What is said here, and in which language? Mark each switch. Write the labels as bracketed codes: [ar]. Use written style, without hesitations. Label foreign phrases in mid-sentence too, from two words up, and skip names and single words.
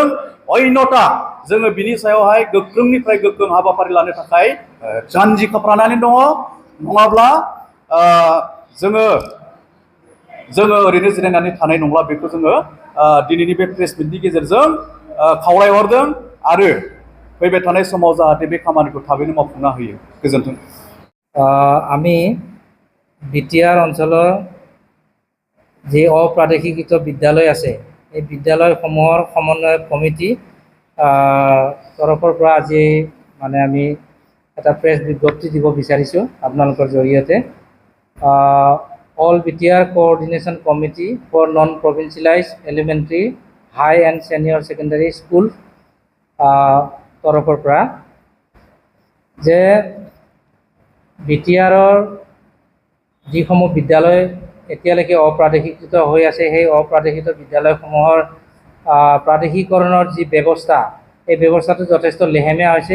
[brx] अन्यथा जोङो बिनि सायावहाय गोख्रोंनिफ्राय गोख्रों हाबाफारि लानो थाखाय जानजि खाफ्रानानै दङ। नङाब्ला जोङो ओरैनो जिरायनानै थानाय नंला बेखौ जोङो दिनैनि बे प्रेस मिटनि गेजेरजों खावलायहरदों आरो फैबाय थानाय समाव जाहाथे बे खामानिखौ थाबैनो मावफुंना होयो। गोजोन्थों। [as] আমি বিটিআর অঞ্চলৰ যি অপ্ৰাদেশিকৃত বিদ্যালয় আছে এই বিদ্যালয়সমূহৰ সমন্বয় কমিটি তৰফৰ পৰা আজি আমি এটা প্ৰেছ বিজ্ঞপ্তি দিব বিচাৰিছোঁ আপোনালোকৰ জৰিয়তে। All BTR Coordination Committee for Non-Provincialized Elementary, High and Senior Secondary School তৰফৰ পৰা যে বিটিআৰৰ যিসমূহ বিদ্যালয় এতিয়ালৈকে অপ্ৰাদেশিকৃত হৈ আছে সেই অপ্ৰাদেশিত বিদ্যালয়সমূহৰ প্ৰাদেশিকৰণৰ যি ব্যৱস্থা এই ব্যৱস্থাটো যথেষ্ট লেহেমীয়া হৈছে।